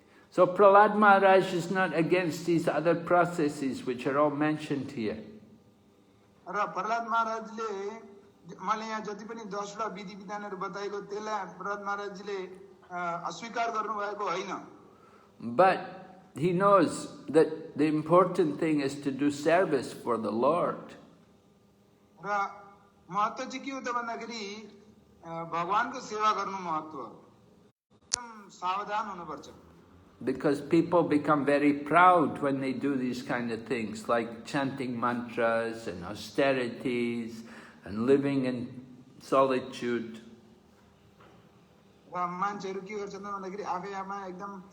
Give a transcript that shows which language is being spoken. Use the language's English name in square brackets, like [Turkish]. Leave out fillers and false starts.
[English] So Prahlad Maharaj is not against these other processes which are all mentioned here. [Nepali] र प्रहलाद महाराजले मैले यहाँ जति पनि 10 वटा विधि विधानहरु बताएको त्यसलाई प्रहलाद महाराजले अस्वीकार गर्नु भएको हैन [English] But he knows that the important thing is to do service for the Lord. [Nepali] र महत्त्व चाहिँ के हो त भन्दाखेरि भगवानको सेवा गर्नु महत्त्व एकदम सावधान हुनुपर्छ [English] Because people become very proud when they do these kind of things, like chanting mantras and austerities and living in solitude. [Nepali] र मान्छेहरु के गर्छन् भन्दाखेरि आफै आफैमा एकदम